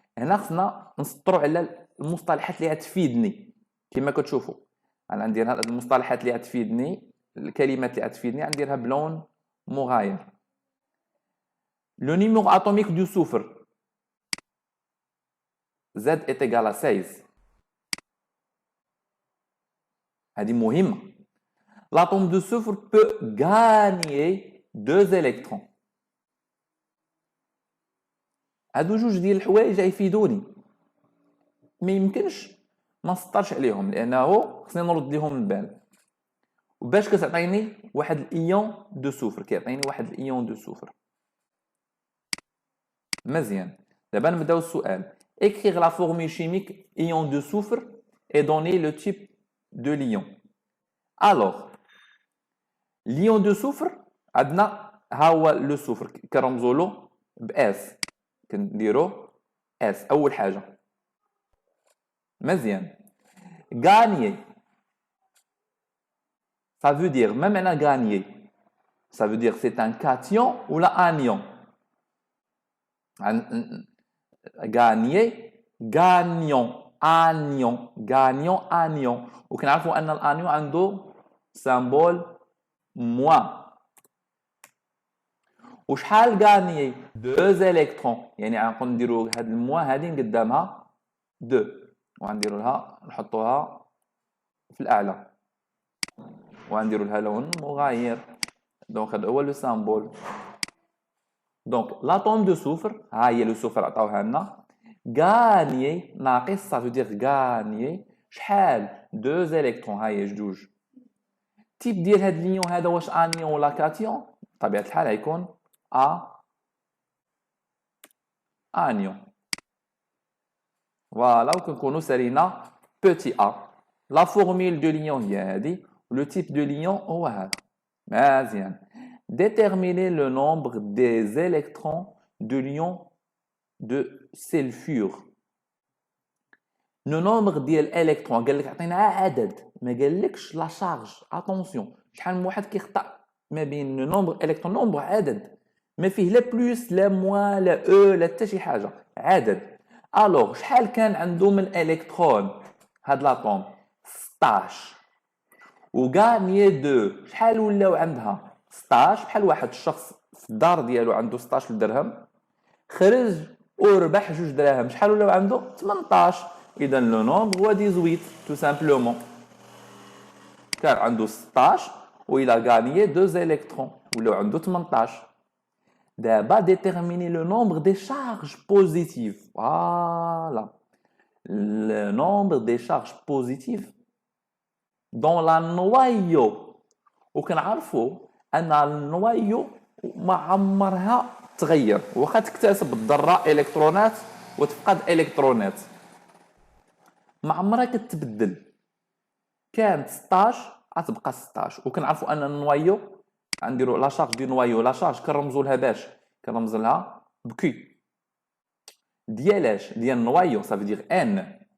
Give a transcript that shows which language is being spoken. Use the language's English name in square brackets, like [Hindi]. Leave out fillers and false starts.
[Arabic] هنا خصنا نسطروا على المصطلحات اللي غتفيدني كما كتشوفوا. انا ندير هاد المصطلحات اللي غتفيدني الكلمات اللي غتفيدني نديرها بلون مغاير. [French] لو نيميرو اتوميك دو سوفر Z est égal à 16. [Arabic] هذه مهمة. [French] L'atome de soufre peut gagner 2 électrons. [Arabic] هادو جوج ديال الحوايج غيفيدوني. ما يمكنش ما نسطرش عليهم لانه خصني نرد لهم البال. وباش كتعطيني واحد الايون دو سوفر كيعطيني واحد الايون دو سوفر. مزيان. دابا نبداو السؤال. [French] Écrire la formule chimique ion de soufre et donner le type de l'ion. Alors, l'ion de soufre, [Arabic] عندنا ها هو لو سوفر كنرمزوا له باس كنديرو اس اول حاجه. مزيان. [French] gagner ça veut dire [Arabic] ما معنى [French] gagner ça veut dire c'est un cation ou un anion. gagner gagnant anion [Arabic] وكنعرفوا ان الانيون عنده سامبول موان. وشحال غانيي 2 الكترون يعني غنقدروا نديروا هاد الموان هادي قدامها 2 وغنديروا لها نحطوها في الاعلى وغنديروا لها لون مغاير. دونك هذا هو لو سامبول. دونك لاتوم دو سوفر ها هي لو سوفر عطاوها لنا غانيي ناقص [French] ça veut dire [Arabic] غانيي شحال 2 الكترون ها هي جوج. تيب ديال هاد ليون هذا واش انيون ولا كاتيون؟ بطبيعه الحال غيكون انيون. فوالا وكنكونوا سالينا بوتي ا. لا فورميل دو ليون هي هادي لو تيب دو ليون هو هذا. مزيان. [French] Déterminer le nombre des électrons de l'ion de sulfure. Le nombre [Arabic] ديال الالكترون قال لك عطينا عدد ما قالكش لا شارج. اتونسيون شحال من واحد كيخطا ما بين لو نومبر الكترون نومبر عدد ما فيه لا بلوس لا موان لا او لا حتى شي حاجه عدد. الوغ شحال كان عنده من الكترون هاد لاطوم 16 وغاني 2 شحال ولاو عندها 16 بحال واحد الشخص في الدار ديالو عنده 16 درهم خرج وربح 2 دراهم شحال ولاو عنده 18. اذا لو نومبر هو 18 تو سامبلومون كان عنده 16 وإلا غاني 2 الكترون ولاو عنده 18. دابا [French] déterminer le nombre des charges positives. Voilà. Le nombre des charges positives dans la noyau. [Arabic] وكنعرفوا ان النويو ما عمرها تغير واخا تكتسب الذره الكترونات وتفقد الكترونات ما عمرها كتبدل. كانت 16 غتبقى 16. وكنعرفوا ان النويو غنديروا لا شارج دي نويو لا شارج كنرمزوا لها باش كنرمز لها بكي ديالاش ديال النويو صافي دير ان.